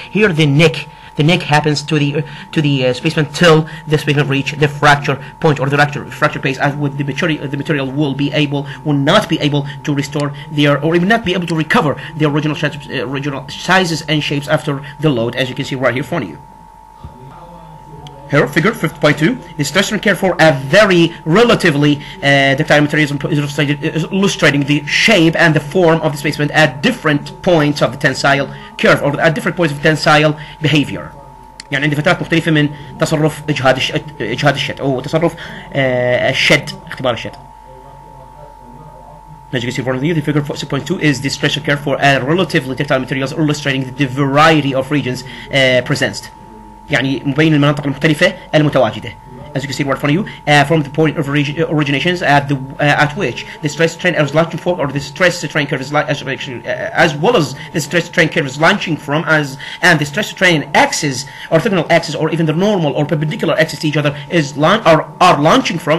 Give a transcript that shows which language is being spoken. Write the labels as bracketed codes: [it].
[en] Here the neck happens to the specimen till the specimen reach the fracture point or the fracture place, as with the material will not be able to restore or even not be able to recover the original sizes and shapes after the load, as you can see right here in front of you. Here, figure 50.2, the stress strain curve for a very relatively ductile materials is illustrating the shape and the form of the specimen at different points of the tensile curve or at different points of tensile behavior. [ar] يعني عندي فترات مختلفة من تصرف إجهاد الشد أو تصرف الشد, اختبار الشد. [en] As you can see in front of you, the figure 6.2 is the stress strain curve for a relatively ductile materials illustrating the variety of regions presents. [ar] يعني مبين المناطق المختلفة المتواجدة. [en] As you can see right in front of you, from the point of originations at which the stress strain is launching from, or the stress strain curve is as well as the stress strain curve is launching from, and the stress strain axis, orthogonal axis, or even the normal or perpendicular axis to each other are launching from.